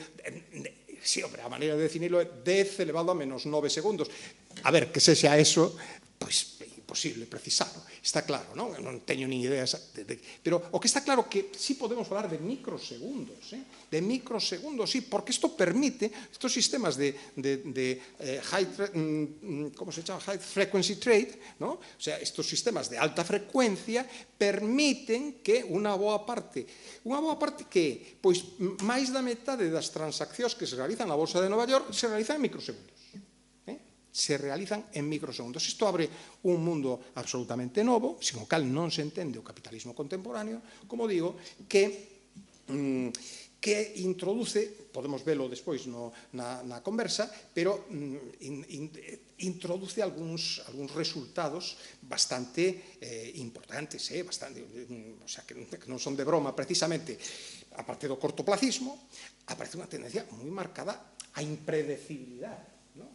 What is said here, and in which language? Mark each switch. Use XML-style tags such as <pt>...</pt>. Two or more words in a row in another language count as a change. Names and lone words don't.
<gl>Sí, hombre, a maneira de definirlo é 10 elevado a menos 9 segundos. A ver, que sexa eso, pois é imposible precisarlo. Está claro, non? Non teño nin idea. Pero o que está claro que sí podemos falar de microsegundos, de microsegundos, sí, porque isto permite, estos sistemas de</gl> <en>high frequency trade,</en> <gl>o sea, estos sistemas de alta frecuencia permiten que unha boa parte que, pois, máis da metade das transaccións que se realizan na Bolsa de Nova York se realizan en microsegundos. Se realizan en microsegundos. Isto abre un mundo absolutamente novo, sin o cal non se entende o capitalismo contemporáneo, como digo, que que introduce, podemos velo despois na conversa, pero introduce algúns resultados bastante importantes, o sea, que non son de broma, precisamente, aparte do cortoplacismo, aparece unha tendencia moi marcada á impredecibilidade, non?</gl>